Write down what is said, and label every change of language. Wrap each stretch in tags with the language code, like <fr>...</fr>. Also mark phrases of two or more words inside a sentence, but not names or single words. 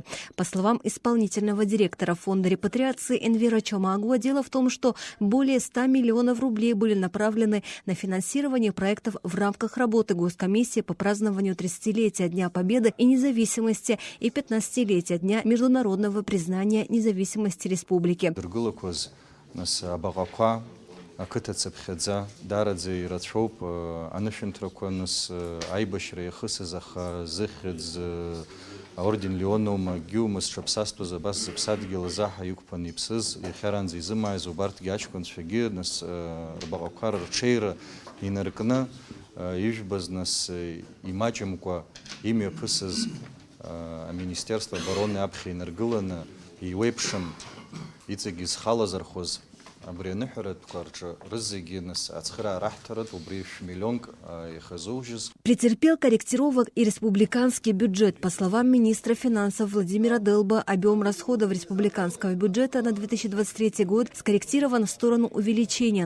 <ru>По словам исполнительного директора фонда репатриации Энвера Чомагуа, дело в том, что более 100 миллионов рублей были направлены на финансирование проектов в рамках работы Госкомиссии по празднованию 30-летия Дня Победы и независимости и 15-летия Дня международного признания независимости республики.</ru> <ab>Ақыҭацыԥхьаӡа дараӡа ирацәоуп анышәынҭрақәа нас аибашьра иахысыз аха зыхьӡ аорден Леонова гьумас ҽаԥсастәыз абас зыԥсадгьыл азаҳа иқәԥан иԥсыз иахьаранӡа изымааиз убарҭгьы аҷкәынцәагьы нас рбаҟақәа рҽеира инаркны ижәбаз нас имаҷымкәа имҩаԥысыз</ab> <ru>аминистерство обороны</ru> <ab>аԥхьа инаргыланы иуеиԥшым иҵегь изхалазархоз</ab> <ru>Претерпел корректировок и республиканский бюджет. По словам министра финансов Владимира Делба, объем расходов республиканского бюджета на 2023 год скорректирован в сторону увеличения.</ru>